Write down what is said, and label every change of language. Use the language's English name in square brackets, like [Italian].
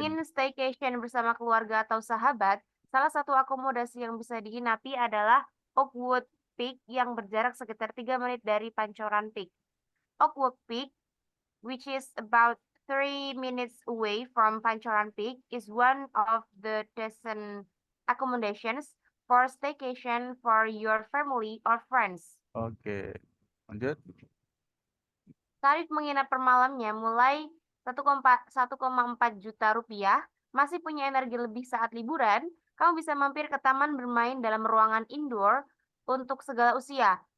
[Indonesian] ingin staycation bersama keluarga atau sahabat, salah satu akomodasi yang bisa diinapi adalah Oakwood Peak yang berjarak sekitar 3 menit dari Pancoran Peak. [English] Oakwood Peak, which is about 3 minutes away from Pancoran Peak, is one of the decent accommodations for staycation for your family or friends. [Indonesian] Oke, lanjut. Tarif menginap per malamnya mulai 1,4 juta rupiah. Masih punya energi lebih saat liburan? Kamu bisa mampir ke taman bermain dalam ruangan indoor untuk segala usia.